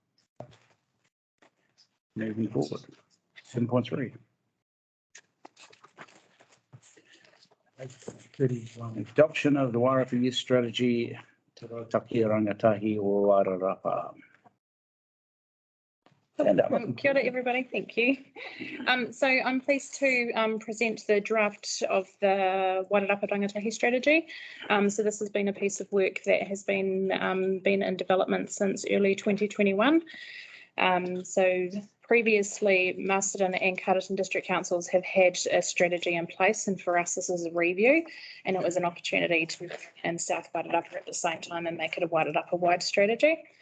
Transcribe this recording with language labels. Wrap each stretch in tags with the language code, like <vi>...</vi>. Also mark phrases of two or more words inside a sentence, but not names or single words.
<en>Moving forward. 7.3. 31. Adoption of the Wairarapa Youth Strategy to Rautaki, Rangatahi or Wairarapa. Stand up.</en> <mi>Kia ora,</mi> <en>everybody. Thank you. So I'm pleased to present the draft of the Wairarapa Rangatahi strategy. So this has been a piece of work that has been in development since early 2021. So previously, Masterton and Carterton district councils have had a strategy in place, and for us, this is a review, and it was an opportunity to in South Wairarapa at the same time and make it a Wairarapa-wide strategy.</en>